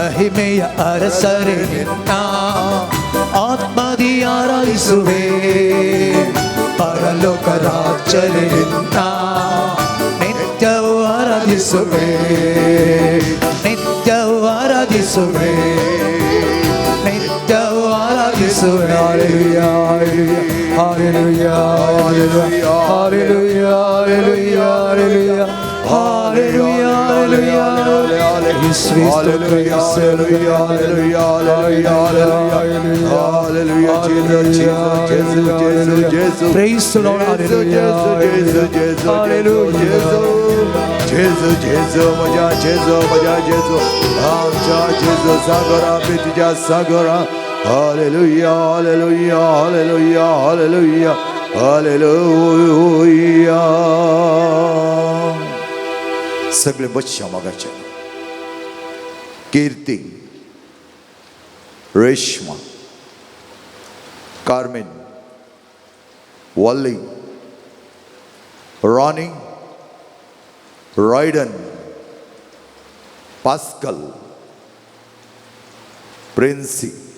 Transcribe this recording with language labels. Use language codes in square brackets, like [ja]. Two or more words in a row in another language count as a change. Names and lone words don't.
[kn] ಮಹಿಮೆಯ ಅರಸರೇ ನಿನ್ನ ಆತ್ಮದಿ ಆರಾಧಿಸುವೆ ಪರಲೋಕ ರಾಜ್ಯರೇ ನಿನ್ನ ನಿತ್ಯವೂ ಆರಾಧಿಸುವೆ ನಿತ್ಯವೂ ಆರಾಧಿಸುವೆ ನಿತ್ಯವೂ ಆರಾಧಿಸುವೆ [en] Hallelujah, hallelujah, hallelujah, hallelujah, hallelujah, hallelujah, hallelujah, hallelujah, praise the Lord, hallelujah, hallelujah, Jesus, Jesus, [mr] माझ्या Jesus, आमच्या Jesus सागरा प्रीतीच्या सागरा [en] Hallelujah, hallelujah, hallelujah, hallelujah, hallelujah. [kok] सगळे बच्चा मागाचे कीर्ती, रेश्मा, कार्मेन, वॉली, रॉनी, रॉयडन, पास्कल, प्रिन्सी.